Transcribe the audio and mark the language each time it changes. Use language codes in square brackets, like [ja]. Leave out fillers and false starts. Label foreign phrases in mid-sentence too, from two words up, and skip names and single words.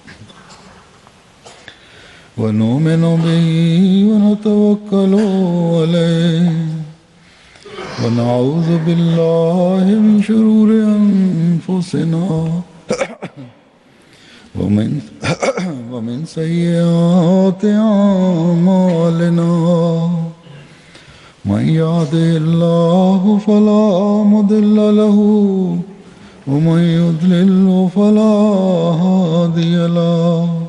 [ar] ونؤمن به ونتوكل عليه ونعوذ بالله من شرور أنفسنا ومن سيئات أعمالنا من يهده الله فلا مضل له ومن يضلل فلا هادي له